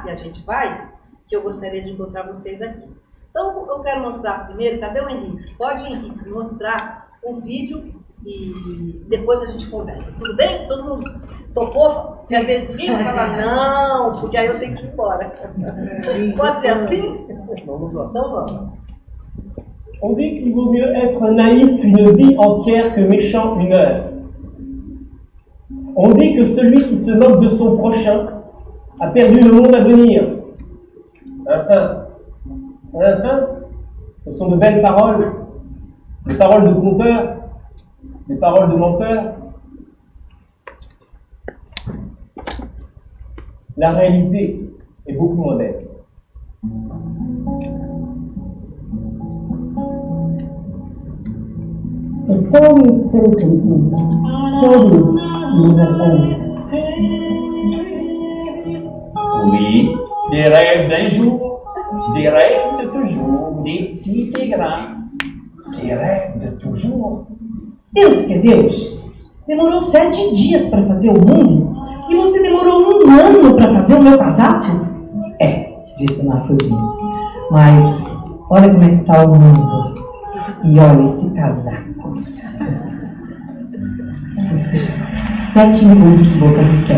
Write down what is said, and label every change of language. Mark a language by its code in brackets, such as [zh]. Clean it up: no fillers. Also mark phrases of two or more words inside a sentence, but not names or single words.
[pt] E a gente vai, que eu gostaria de encontrar vocês aqui. Então, eu quero mostrar primeiro, cadê o Henrique? Pode, Henrique, mostrar um vídeo e depois a gente conversa. Tudo bem? Todo mundo topou? Se a vez de falar não, porque aí eu tenho que ir embora. Pode ser assim? Vamos lá. Então vamos. [fr] On dit qu'il vaut mieux être naïf une vie entière que méchant une heure. On dit que celui qui se moque de son prochain a perdu le monde à venir. Ce sont de belles paroles, des paroles de conteur, des paroles de menteur. La réalité est beaucoup moins belle. [en] The story is still continuing. Stories never end. [fr] Oui, des rêves d'un jour, des rêves de toujours, des petits et grands, des rêves de toujours. [pt] Deus que é Deus, demorou 7 dias para fazer o mundo e você demorou 1 ano para fazer o meu casaco? Disse o Nasrudinho. Mas olha como é que está o mundo e olha esse casaco. 7 minutos, boca do céu.